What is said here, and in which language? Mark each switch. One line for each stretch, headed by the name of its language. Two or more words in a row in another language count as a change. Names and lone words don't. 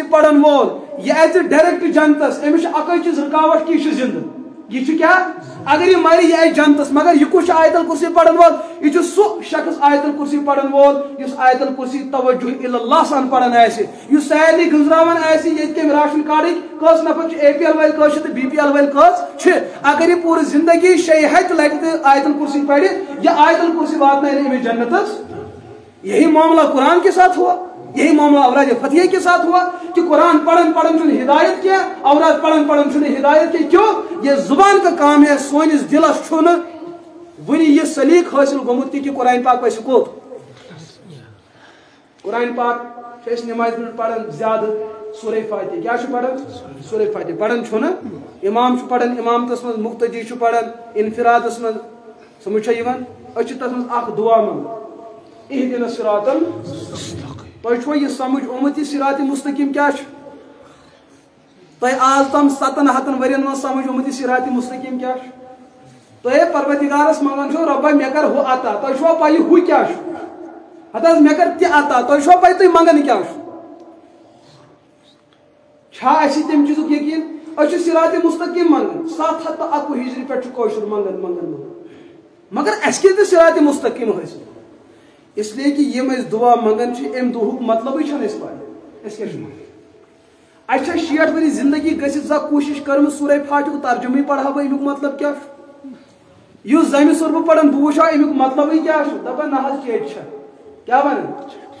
Kashmiri: پرن وول یہِ اژِ ڈایریکٹ جنتس أمِس چھِ اکٲے چیٖز رُکاوٹ کہِ یہِ چھُ زنٛدٕ یہِ چھُ کیٛاہ اگر یہِ مرِ یہِ اژِ جنتس مگر یہِ کُس چھُ آیت الکُرسی پرن وول یہِ چھُ سُہ شخص آیت الکُرسی پرن وول یُس آیت الکُرسی توجہ اللہ سان پران آسہِ یُس سارنٕے گٔنزراوان آسہِ ییٚتہِ کٔمۍ راشن کارڈٕکۍ کٔژ نفر چھِ APL وٲلۍ کٔژ چھِ تہٕ BPL وٲلۍ کٔژ چھِ اگر یہِ پوٗرٕ زندگی 6 ہتہِ لٹہِ تہِ آیت الکُرسی پرِ یہِ آیت الکُرسی واتناے أمِس جنتس
Urdu: یہی معاملہ قرآن کے ساتھ ہوا یہی معاملہ اوراد فتح کے ساتھ ہوا کہ
Kashmiri: قرآن پڑھن چھُنہٕ ہدایت کیا اوراد پڑھن چھُنہٕ ہدایت کیا
Urdu: کیوں یہ زبان کا کام ہے
Kashmiri: سونس دلس چھُنہٕ ونہِ یہ سلیق حٲصل گوٚمُت تہِ کہ قرآن پاک پَزِ کوٚت قرآن پاک چھِ أسۍ نمازِ پٮ۪ٹھ پڑھان زیادٕ سورہ فاتحہ کیا چھُ پڑھان سورہ فاتحہ پڑھان چھُنہٕ امام چھُ پڑھان امامتس منٛز مقتدی چھُ پڑھان انفرادس منٛز سمجھ چھا یِوان أسۍ چھِ تتھ منٛز اکھ دعا منٛگان
Arabic: اهدنا الصراط
Kashmiri: تۄہہِ چھُوا یہِ سمجھ آمُت یہِ صراط مستقیم کیٛاہ چھُ تۄہہِ آز تام 700 ؤرین منٛز سمجھ آمُت یہِ صراط مستقیم کیٛاہ چھُ تۄہہِ پروردگارس منگان چھُو رۄبا مےٚ کر ہُہ عطا تۄہہِ چھُوا پَیہِ ہُہ کیٛاہ چھُ ہتہٕ حظ مےٚ کر تہِ عطا تۄہہِ چھُوا پَیہِ تُہۍ منگان کیٛاہ چھا اَسہِ تَمہِ چیٖزُک یقیٖن أسۍ چھِ صراط مستقیم منگان 701 ہجری پٮ۪ٹھ چھُ کٲشُر منگان مگر اَسہِ کیٛازِ تہِ صراط مستقیم حٲصِل
Urdu: اس لیے کہ
Kashmiri: یم أسۍ دعا منگان چھِ امہِ دُہُک مطلبٕے چھنہٕ اَسہِ پاے أسۍ کیٛاہ چھِ منگان اَسہِ چھا 60 ؤری زندگی گٔژھِتھ زانٛہہ کوٗشِش کٔرمٕژ سورہ فاتحُک ترجمے پرہا بہٕ امیُک مطلب کیٛاہ چھُ یُس زمہِ سُر بہٕ پران بہٕ وٕچھٕ ہا امیُک مطلبٕے کیٛاہ چھُ دپان نہ حظ چیٚٹۍ چھےٚ کیٛاہ ونان